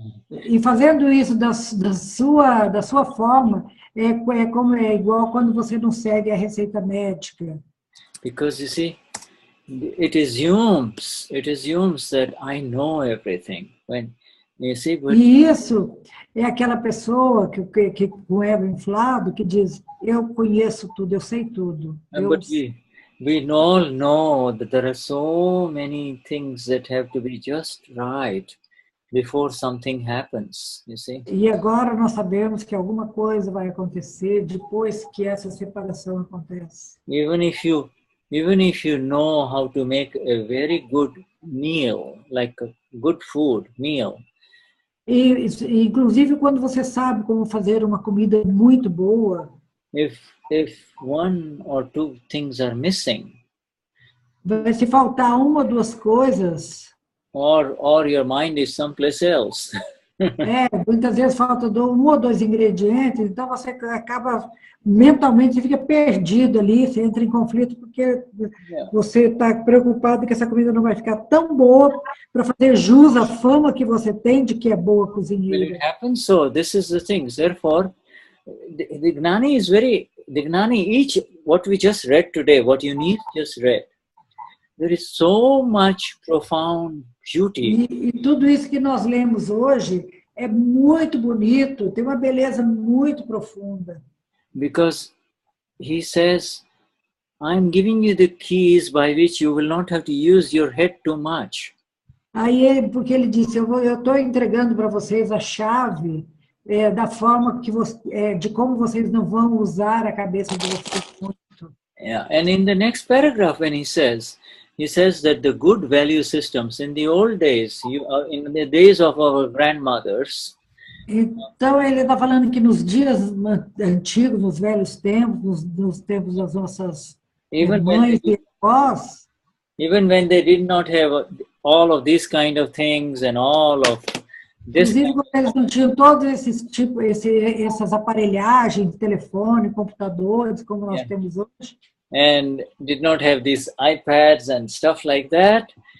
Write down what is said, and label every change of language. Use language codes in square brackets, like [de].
[pt] E fazendo isso da sua forma, é igual quando você não segue a receita médica. [en] Because you see, it assumes that I know everything. You see, but, [pt] E isso é aquela pessoa que com o ego inflado, que diz, eu conheço tudo, eu sei tudo. [en] but we all know that there are so many things that have to be just right before something happens, you see. [pt] E agora nós sabemos que alguma coisa vai acontecer depois que essa separação acontece. [en] Even if you know how to make a very good meal, like a good food meal, [pt] E, inclusive, quando você sabe como fazer uma comida muito boa, [en] if one or two things are missing, [pt] vai se faltar uma ou duas coisas, [en] or your mind is someplace else. [pt] muitas vezes falta um ou dois ingredientes, então você acaba mentalmente, você fica perdido ali, você entra em conflito porque você está preocupado que essa comida não vai ficar tão boa para fazer jus à fama que você tem de que é boa cozinheira. [en] Will it happen? So this is the thing. Therefore, the Gnani is very, the Gnani, each, what we just read today, what Eunice just read, there is so much profound beauty. [pt] E tudo isso que nós lemos hoje é muito bonito, tem uma beleza muito profunda. [en] Because he says, I'm giving you the keys by which you will not have to use your head too much. [pt] Aí, porque ele disse, eu estou entregando para vocês a chave da forma que de como vocês não vão usar a cabeça de vocês muito. [en] Yeah, and in the next paragraph, when he says that the good value systems in the old days, in the days of our grandmothers. [pt] Então ele está falando que nos dias antigos, nos velhos tempos, nos tempos das nossas mães e avós, [en] even when they did not have all of these kind of things and all of this, [pt] inclusive quando eles não tinham todos essas aparelhagens, telefone, computadores, como nós temos hoje, [en] and did not have these iPads and stuff like that.